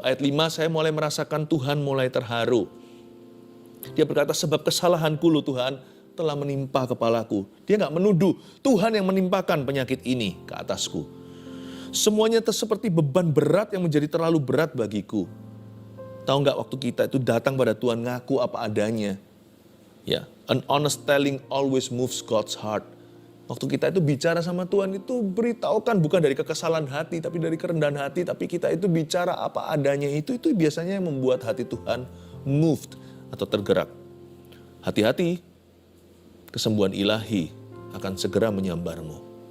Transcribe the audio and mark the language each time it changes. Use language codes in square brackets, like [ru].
[id] Ayat 5, saya mulai merasakan Tuhan mulai terharu. Dia berkata, sebab kesalahanku loh Tuhan telah menimpa kepalaku. Dia gak menuduh, Tuhan yang menimpakan penyakit ini ke atasku. Semuanya seperti beban berat yang menjadi terlalu berat bagiku. Tahu nggak waktu kita itu datang pada Tuhan ngaku apa adanya. [en] Ya, an honest telling always moves God's heart. [id] Waktu kita itu bicara sama Tuhan itu beritahukan bukan dari kekesalan hati tapi dari kerendahan hati. Tapi kita itu bicara apa adanya itu biasanya yang membuat hati Tuhan moved atau tergerak. Hati-hati, kesembuhan ilahi akan segera menyambarmu.